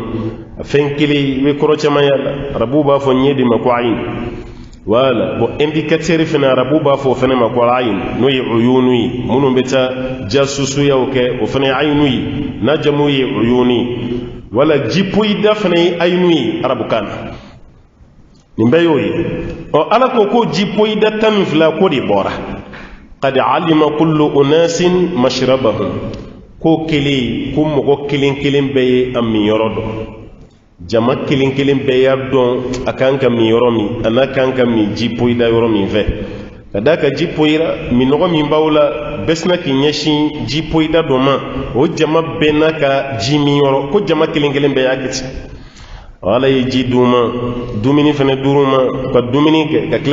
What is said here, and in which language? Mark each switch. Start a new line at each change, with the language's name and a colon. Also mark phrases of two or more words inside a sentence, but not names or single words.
Bambara: fɛn kelen i be kɔrɔ caman y'a la arabu b'a fɔ ɲɛ de ma ko ayin wala
French: bon indicateur
Bambara: fana arabu b'a fɔ o fana ma ko ayin n'o ye uyunu ye minnu bɛ taa jasusuyaw kɛ o fana ye ayinu ye n'a jamu ye uyunu ye wala jipoyida fana ye ayinu ye arabukan na nin bɛɛ y'o ye ɔ ala ko jipoyida 12 ko de bɔra
Arabic: qad alima kullu unasin mashrabahum
Bambara: ko kelen ko mɔgɔ kelen kelen bɛɛ ye a min yɔrɔ dɔn jama kelen kelen bɛɛ y'a dɔn a kan ka min yɔrɔ min a n'a kan ka min jipoyida yɔrɔ min fɛ ka d'a ka jipoyira minɔgɔ min b'aw la bɛɛ sina k'i ɲɛsin jipoyida dɔ ma o jama bɛɛ n'a ka ji min yɔrɔ ko jama kelen kelen bɛɛ y'a kɛ ala ye ji d'u ma dumuni fana d'u ma ka dumuni kɛ ka